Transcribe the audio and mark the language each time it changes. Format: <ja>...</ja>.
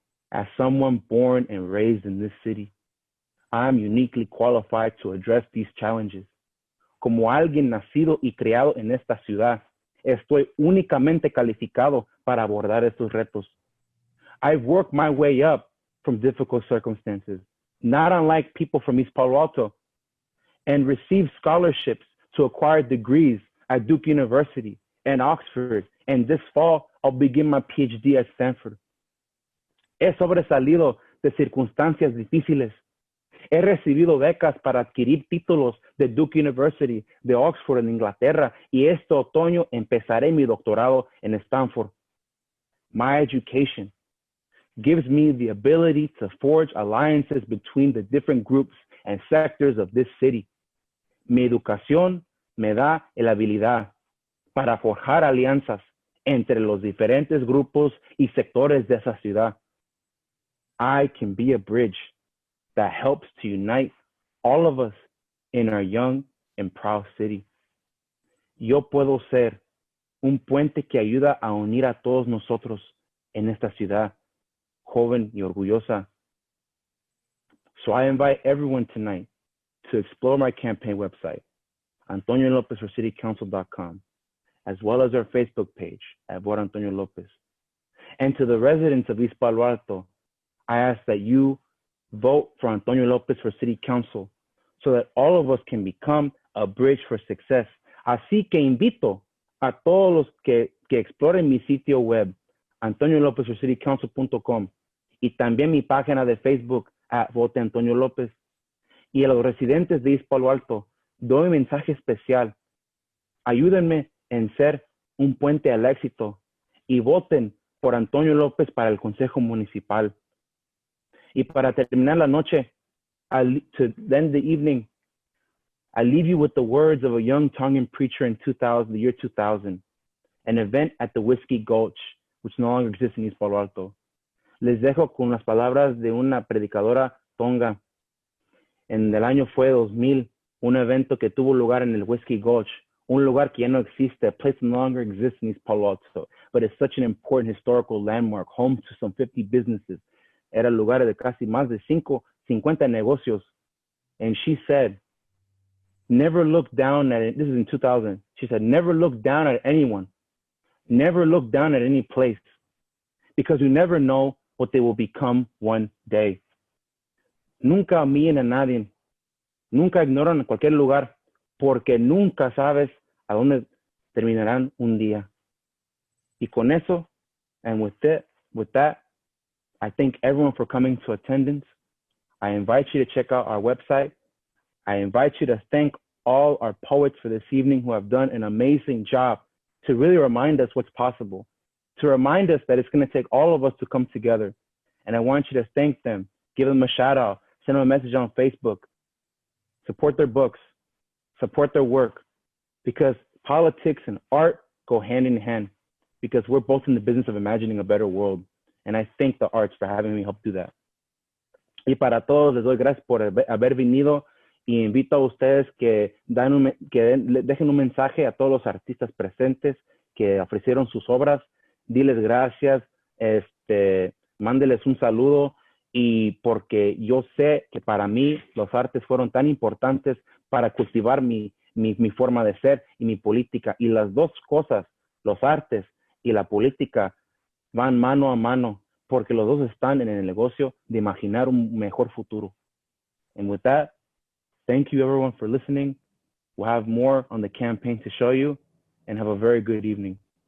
<en>As someone born and raised in this city, I am uniquely qualified to address these challenges.</en> <es>Como alguien nacido y criado en esta ciudad, estoy únicamente calificado para abordar estos retos.</es> <en>I've worked my way up from difficult circumstances, not unlike people from East Palo Alto, and received scholarships to acquire degrees at Duke University and Oxford, and this fall I'll begin my PhD at Stanford.</en> <es>He sobresalido de circunstancias difíciles. He recibido becas para adquirir títulos de Duke University, de Oxford en Inglaterra, y este otoño empezaré mi doctorado en Stanford.</es> <en>My education gives me the ability to forge alliances between the different groups and sectors of this city.</en> <es>Mi educación me da la habilidad para forjar alianzas entre los diferentes grupos y sectores de esa ciudad.</es> <en>I can be a bridge that helps to unite all of us in our young and proud city.</en> <es>Yo puedo ser un puente que ayuda a unir a todos nosotros en esta ciudad joven y orgullosa.</es> <en>So I invite everyone tonight to explore my campaign website, AntonioLopezForCityCouncil.com, as well as our Facebook page at Vote Antonio Lopez. And to the residents of East Palo Alto, I ask that you vote for Antonio Lopez for City Council so that all of us can become a bridge for success.</en> <es>Así que invito a todos los que exploren mi sitio web, AntonioLopezForCityCouncil.com, y también mi página de Facebook, Vote Antonio López. Y a los residentes de East Palo Alto, doy un mensaje especial. Ayúdenme en ser un puente al éxito y voten por Antonio López para el Consejo Municipal. Y para terminar la noche,</es> <en>to end the evening, I leave you with the words of a young Tongan preacher in the year 2000, an event at the Whiskey Gulch, which no longer exists in East Palo Alto.</en> <es>Les dejo con las palabras de una predicadora tonga. En el año fue 2000, un evento que tuvo lugar en el Whiskey Gulch, un lugar que ya no existe,</es> <en>a place no longer exists in East Palo Alto, but it's such an important historical landmark, home to some 50 businesses.</en> <es>Era el lugar de casi más de 50 negocios.</es> <en>And she said, never look down at it. This is in 2000. She said, never look down at anyone. Never look down at any place, because you never know what they will become one day.</en> <es>Nunca humillen a nadie. Nunca ignoran a cualquier lugar, porque nunca sabes a dónde terminarán un día. Y con eso,</es> <en>and with that, I thank everyone for coming to attendance. I invite you to check out our website. I invite you to thank all our poets for this evening who have done an amazing job to really remind us what's possible, to remind us that it's going to take all of us to come together. And I want you to thank them, give them a shout out, send them a message on Facebook, support their books, support their work, because politics and art go hand in hand, because we're both in the business of imagining a better world. And I thank the arts for having me help do that.</en> <es>Y para todos les doy gracias por haber venido, y invito a ustedes que dejen un mensaje a todos los artistas presentes que ofrecieron sus obras. Diles gracias, mándeles un saludo, y porque yo sé que para mí los artes fueron tan importantes para cultivar mi forma de ser y mi política. Y las dos cosas, los artes y la política, van mano a mano, porque los dos están en el negocio de imaginar un mejor futuro.</es> <en>And with that, thank you everyone for listening. We'll have more on the campaign to show you, and have a very good evening.</en>